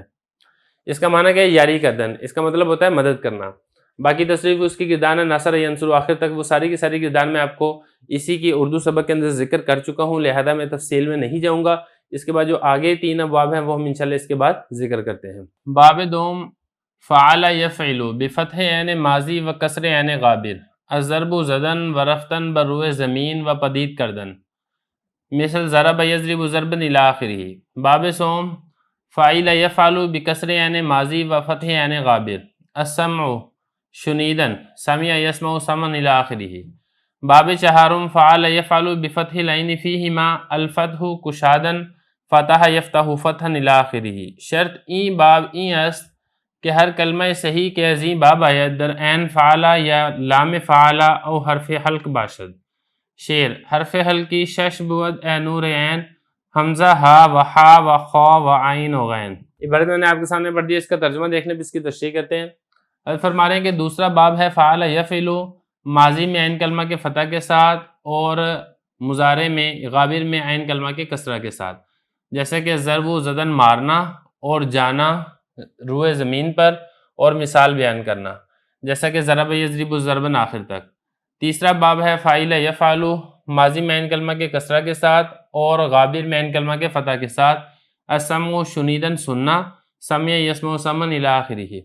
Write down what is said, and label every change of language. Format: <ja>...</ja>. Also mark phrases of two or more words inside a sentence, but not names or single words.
<ur>اس کا معنی کیا ہے؟</ur> <fa>یاری کردن،</fa> <ur>اس کا مطلب ہوتا ہے مدد کرنا۔ باقی تصریف اس کی گردان ہے</ur> <ar>نصر ینصر</ar> <ur>آخر تک، وہ ساری کی ساری گردان میں آپ کو اسی کی اردو سبق کے اندر ذکر کر چکا ہوں، لہذا میں تفصیل میں نہیں جاؤں گا۔ اس کے بعد جو آگے 3 ابواب ہیں وہ ہم انشاءاللہ اس کے بعد ذکر کرتے ہیں۔</ur> <fa>باب دوم</fa> <ar>فعل یفعل</ar> <fa>بفتح عین ماضی و کسر عین غابر، الضرب زدن و رفتن بروئے زمین و پدید کردن، مثل</fa> <ar>ضرب یضرب ضربا الی آخرہ۔</ar> <fa>باب سوم</fa> <ar>فعل یفعل</ar> <fa>بکسر عین ماضی و فتح عین غابر، السمع شنیدن</fa> <ar>سمع یسمع سمعا الی آخرہ۔</ar> <fa>باب چہارم</fa> <ar>فعل یفعل بفتح العین فیہما الفتح</ar> <fa>کشادن</fa> <ar>فتح یفتح فتحا الی آخرہ۔</ar> <fa>شرط این باب این است کہ ہر کلمہ صحیح کے عظیم باب آید در عین فعلا یا لام فعلا او حرف حلق باشد۔ شعر حرف حلقی شش بود اے نور عین، حمزہ ہا و حا و خا و عین و غین۔</fa> <ur>عبارت میں نے آپ کے سامنے پڑھ دیا، اس کا ترجمہ دیکھنے پہ اس کی تشریح کرتے ہیں۔ حضرت فرما رہے ہیں کہ دوسرا باب ہے</ur> <ar>فعل یفعل،</ar> <ur>ماضی میں عین کلمہ کے فتح کے ساتھ اور مضارع میں غابر میں عین کلمہ کے کسرہ کے ساتھ، جیسے کہ ضرب و زدن مارنا اور جانا روئے زمین پر، اور مثال بیان کرنا جیسا کہ</ur> <ar>ضرب یضرب ضربن</ar> <ur>آخر تک۔ تیسرا باب ہے</ur> <ar>فاعل یفعل،</ar> <ur>ماضی میں عین کلمہ کے کسرہ کے ساتھ اور غابر میں عین کلمہ کے فتح کے ساتھ، السمع شنیدن سننا،</ur> <ar>سمع یسمع سمعا الی آخرہ۔</ar>